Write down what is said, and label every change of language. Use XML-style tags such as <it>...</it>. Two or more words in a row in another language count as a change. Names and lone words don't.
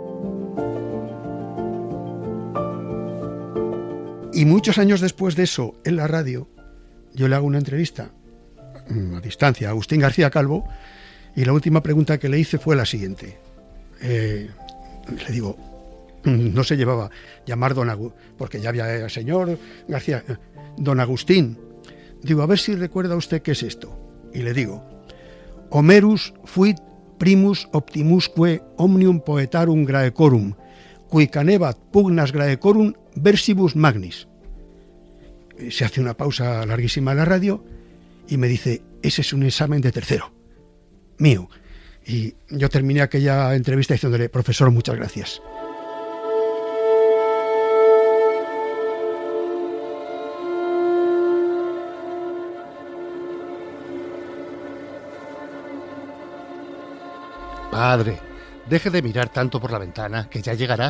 <es>Y muchos años después de eso, en la radio, yo le hago una entrevista a distancia a Agustín García Calvo, y la última pregunta que le hice fue la siguiente. Le digo, no se llevaba llamar don Agustín, porque ya había el señor García, don Agustín. Digo, a ver si recuerda usted qué es esto. Y le digo:</es> <la>Homerus fuit primus optimusque omnium poetarum Graecorum, cui canebat pugnas Graecorum versibus magnis.</la> <es>Se hace una pausa larguísima en la radio y me dice: ese es un examen de tercero, mío. Y yo terminé aquella entrevista diciéndole: profesor, muchas gracias. Padre, deje de mirar tanto por la ventana, que ya llegará.</es>